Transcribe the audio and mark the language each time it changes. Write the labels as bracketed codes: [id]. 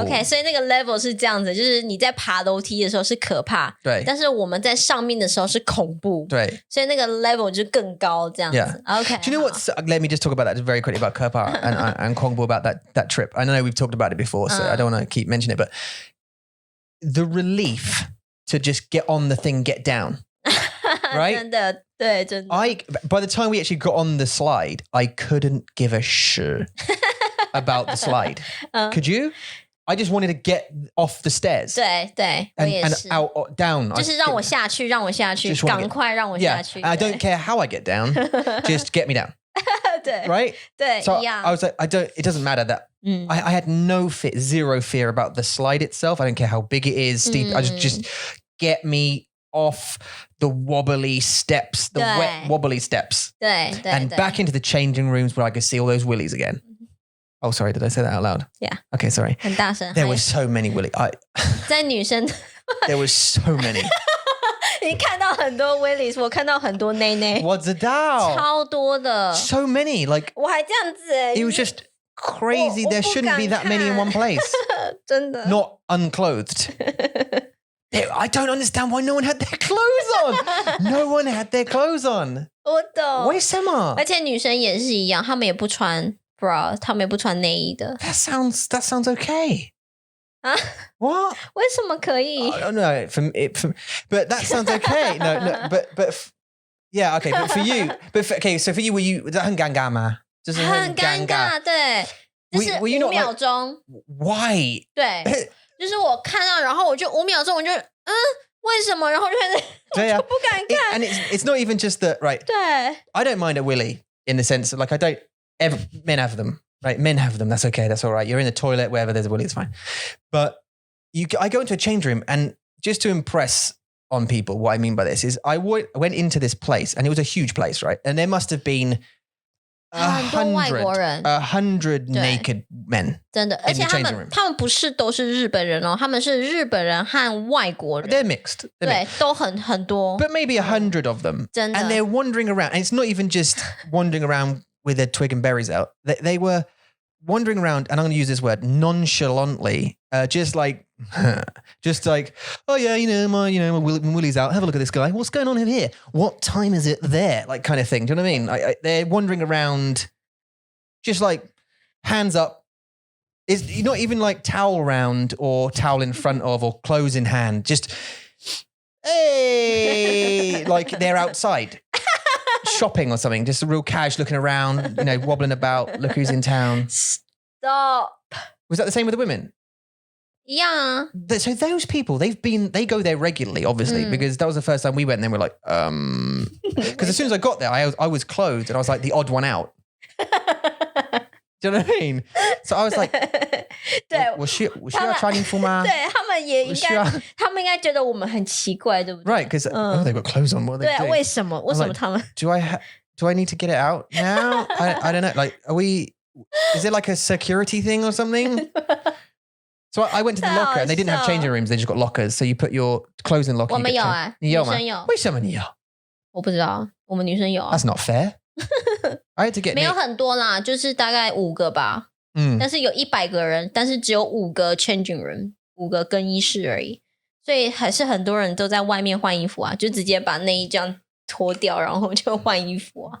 [zh] OK， 所以那个 level 是这样子，就是你在爬楼梯的时候是可怕，对，但是我们在上面的时候是恐怖，对，所以那个 level 就更高这样子。 [en] OK， Do you know what? Let me just talk about that very quickly about 可怕 and 恐怖 about that trip. I know we've talked about it before, so I don't want to keep mentioning it, but the relief to just get on the thing, get down. Right? [zh] 真的，对，真的。 [en] By the time we actually got on the slide, I couldn't give a shit about the slide. Could you? I just wanted to get off the stairs. [zh] 对对，我也是。 [en] And out, down. [zh] 就是让我下去，赶快让我下去。 [en] I don't care how I get down, just get me down. [zh] 对 [en] Right? [zh] 对 [en] So [zh] 一样。 [en] I was like, it doesn't matter that. I had zero fear about the slide itself. I don't care how big it is, steep. I just get me off the wobbly steps, the wet wobbly steps. 对 And back into the changing rooms where I could see all those willies again. Oh, sorry, did I say that out loud? Yeah. Okay, sorry. [zh] 很大声。 [en] There were so many willies. [zh] 在女生 [en] There were so many. [zh] 你看到很多 willies， 我看到很多内内。我知道。超多的。 [en] So many, like [zh] 我还这样子 [en] It was just crazy. There shouldn't be that many in one place. 真的。 Not unclothed. I don't understand why no one had their clothes on. No one had their clothes on. [zh] 我懂。为什么？而且女生也是一样，她们也不穿 bra， 她们也不穿内衣的。 [en] That sounds okay. 啊 What? [zh] 为什么可以？ [en] No, but that sounds okay. No, but yeah, okay. But for you, okay. So for you, were you [zh] 很尴尬吗？就是很尴尬，对，就是5秒钟。 [en] Why? [zh] 对，就是我看到，然后我就5秒钟，我就为什么？然后就不敢看。 [en] And it's not even just that, right? [zh] 对 [en] I don't mind a willy in the sense of like men have them. Right, men have them. That's okay. That's all right. You're in the toilet, wherever there's a willy, it's fine. But I go into a change room, and just to impress on people, what I mean by this is I went into this place, and it was a huge place, right? And there must have been 100 naked men. [zh] 真的，而且他们不是都是日本人哦，他们是日本人和外国人。 [en] They're mixed. [zh] 对，都很多。 [en] But maybe 100 of them. [zh] 真的。 [en] And they're wandering around, and it's not even just wandering around with their twig and berries out. They were wandering around, and I'm going to use this word, nonchalantly, just like, oh yeah, my Willie's out. Have a look at this guy. What's going on here? What time is it there? Like kind of thing. Do you know what I mean? They're wandering around, just like hands up. It's not even like towel round or towel in front of or clothes in hand. Just, hey, like they're outside. Shopping or something, just a real cash looking around, wobbling about, look who's in town. Stop. Was that the same with the women? Yeah. So those people, they go there regularly, obviously, because that was the first time we went, and then we're like, because as soon as I got there, I was clothed, and I was like the odd one out. Do you know Do you know what I mean? So I was like, [zh] 对，我需要穿衣服吗？对他们也应该我需要，他们应该觉得我们很奇怪，对不对？ [en] Right, because they've got clothes on. What are [zh] 对 [en] they 啊， doing? [zh] 为什么？为什么他们？ [en] Do I need to get it out now? I don't know. Like, is it like a security thing or something? So I went to the locker and they didn't have changing rooms. They just got lockers. So you put your clothes in the locker. [zh] 我们有啊，女生有。为什么你有？我不知道，我们女生有啊。 [en] That's not fair. I had to get [zh] 没有很多啦，就是大概5个吧。但是有100个人，但是只有5个 changing room，5个更衣室而已。所以还是很多人都在外面换衣服啊，就直接把内衣这样脱掉，然后就换衣服啊。